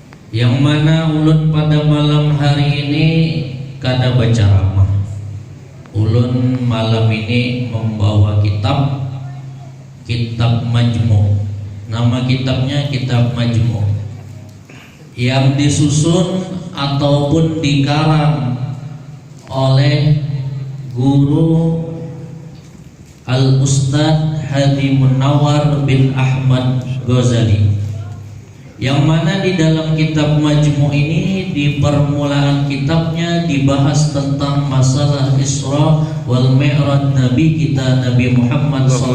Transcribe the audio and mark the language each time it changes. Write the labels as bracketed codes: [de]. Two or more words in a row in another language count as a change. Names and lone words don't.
[bjn] Yang mana ulun pada malam hari ini kada baca ramah. Ulun malam ini membawa kitab Majmu'. [id] Nama kitabnya Kitab Majmu', yang disusun ataupun dikarang oleh guru Al-Ustadz Hadi Munawar bin Ahmad Ghazali, yang mana di dalam kitab Majmu' ini di permulaan kitabnya dibahas tentang masalah [ar] Isra wal Mi'raj [id] Nabi kita Nabi Muhammad